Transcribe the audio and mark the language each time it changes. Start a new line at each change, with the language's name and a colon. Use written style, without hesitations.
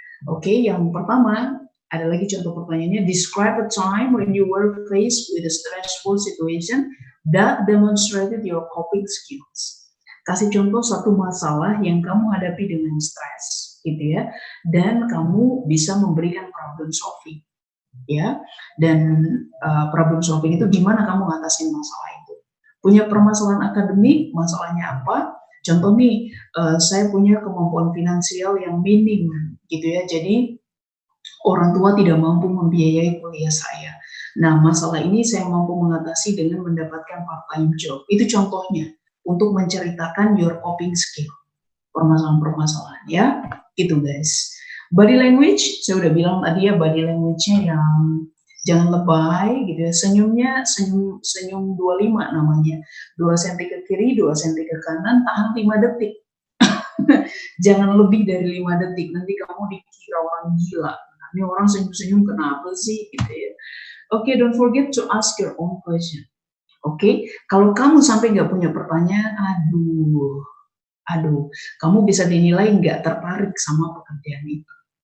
Indonesian: Oke, yang pertama ada lagi contoh pertanyaannya.
English: Describe a time when you were faced with a stressful situation that demonstrated your coping skills.
Indonesian: Kasih contoh satu masalah yang kamu hadapi dengan stres, gitu ya, dan kamu bisa memberikan problem solving. Ya, dan problem solving itu gimana kamu ngatasin masalah itu. Punya permasalahan akademik, masalahnya apa? Contoh nih, saya punya kemampuan finansial yang minim, gitu ya. Jadi orang tua tidak mampu membiayai kuliah saya. Nah, masalah ini saya mampu mengatasi dengan mendapatkan part-time job. Itu contohnya untuk menceritakan
English: your coping skill,
Indonesian: permasalahan-permasalahan, ya, gitu guys. Body language, saya udah bilang tadi ya, body language-nya yang jangan lebay gitu ya, senyum 25 namanya, 2 senti ke kiri, 2 senti ke kanan, tahan 5 detik. Jangan lebih dari 5 detik, nanti kamu dikira orang gila. Nah, ini orang senyum-senyum kenapa sih gitu ya.
English: Oke, don't forget to ask your own question.
Indonesian: Oke, kalau kamu sampai nggak punya pertanyaan, aduh, kamu bisa dinilai nggak tertarik sama pekerjaan itu.